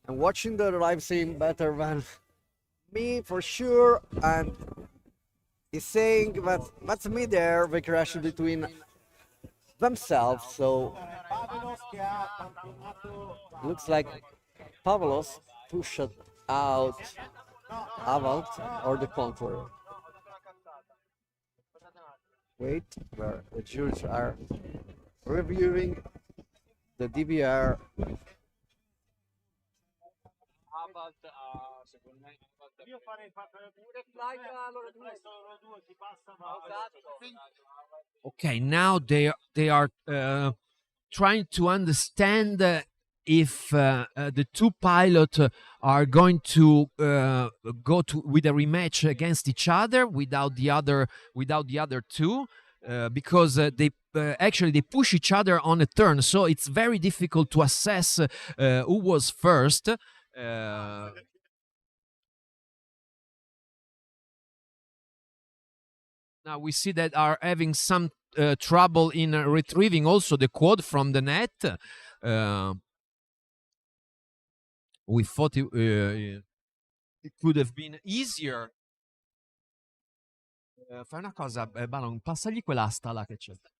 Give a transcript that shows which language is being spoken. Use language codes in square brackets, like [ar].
[en] and watching the live stream better than me for sure, and he's saying that that's me there, they crashed between themselves, so looks like Pavlos pushed out Avant or the contrary. Wait, where the judges are reviewing the DVR. [it] Io farei solo due, chi passa va. [en] okay. Now they are trying to understand if the two pilots are going to go to with a rematch against each other without the other two, because they actually they push each other on a turn, so it's very difficult to assess who was first. Now we see that are having some trouble in retrieving also the quad from the net. We thought it could have been easier. [it] Fai una cosa, Balon, passagli quell'asta là che c'è.